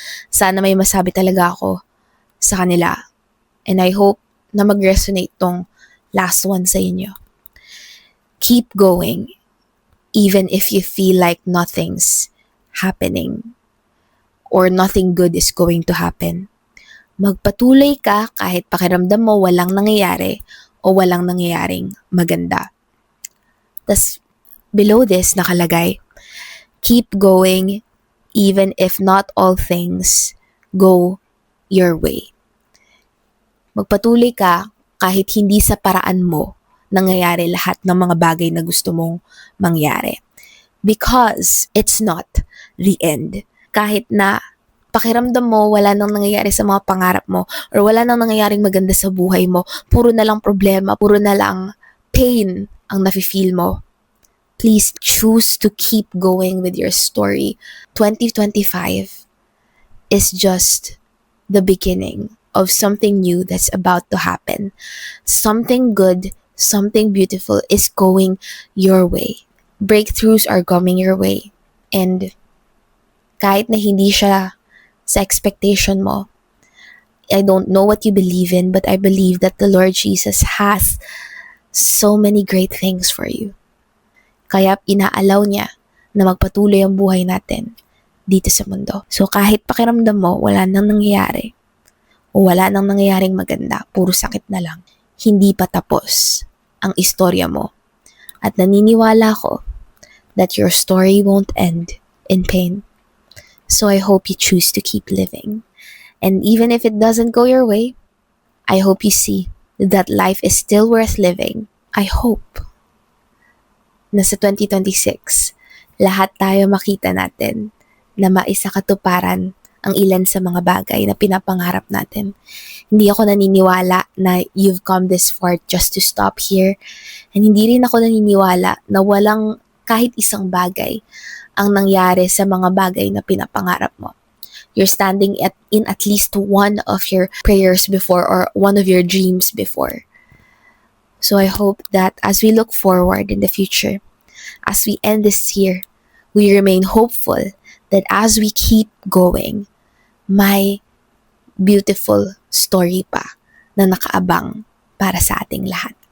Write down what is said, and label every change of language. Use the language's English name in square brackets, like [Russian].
[Filipino] Sana may masabi talaga ako sa kanila. [English] And I hope [Filipino] na mag-resonate tong [English] last one [Filipino] sa inyo. [English] Keep going, even if you feel like nothing's happening or nothing good is going to happen. [Filipino] Magpatuloy ka kahit pakiramdam mo walang nangyayari o walang nangyayaring maganda. [English] Tas below this [Filipino] nakalagay, [English] keep going even if not all things go your way. [Filipino] Magpatuloy ka kahit hindi sa paraan mo nangyayari lahat ng mga bagay na gusto mong mangyari. [English] Because it's not the end. [Filipino] Kahit na pakiramdam mo wala nang nangyayari sa mga pangarap mo or wala nang nangyayaring maganda sa buhay mo, puro na lang problema, puro na lang pain ang nafe-feel mo. [English] Please choose to keep going with your story. 2025 is just the beginning of something new that's about to happen. Something good, something beautiful is going your way. Breakthroughs are coming your way. And [Filipino] kahit na hindi siya sa expectation mo, [English] I don't know what you believe in, but I believe that the Lord Jesus has so many great things for you. [Filipino] Kaya inaalaw niya na magpatuloy ang buhay natin dito sa mundo. So kahit pakiramdam mo wala nang nangyayari o wala nang nangyayaring maganda, puro sakit na lang, hindi pa tapos ang istorya mo. At naniniwala ko [English] that your story won't end in pain. So I hope you choose to keep living. And even if it doesn't go your way, I hope you see that life is still worth living. I hope [Filipino] na sa 2026, lahat tayo makita natin na maisakatuparan ang ilan sa mga bagay na pinapangarap natin. Hindi ako naniniwala na [English] you've come this far just to stop here. [Filipino] And hindi rin ako naniniwala na walang kahit isang bagay ang nangyari sa mga bagay na pinapangarap mo. [English] You're standing in at least one of your prayers before or one of your dreams before. So I hope that as we look forward in the future, as we end this year, we remain hopeful that as we keep going, may beautiful story [Filipino] pa na nakaabang para sa ating lahat.